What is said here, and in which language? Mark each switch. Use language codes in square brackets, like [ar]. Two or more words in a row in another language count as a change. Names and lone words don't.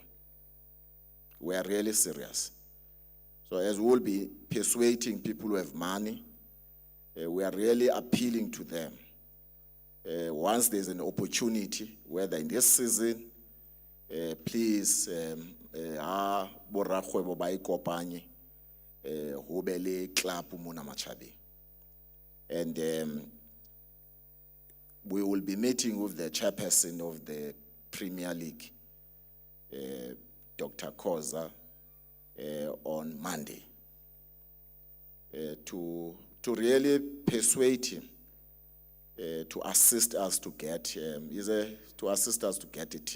[en] We are really serious. So as we will be persuading people who have money, we are really appealing to them. Once there's an opportunity, whether in this season, please, [st] borakgwebo ba ikopanye, ho be le club mona Matjhabeng. [en] And we will be meeting with the chairperson of the Premier League, Dr. Koza, on Monday, to really persuade him to assist us to get a team.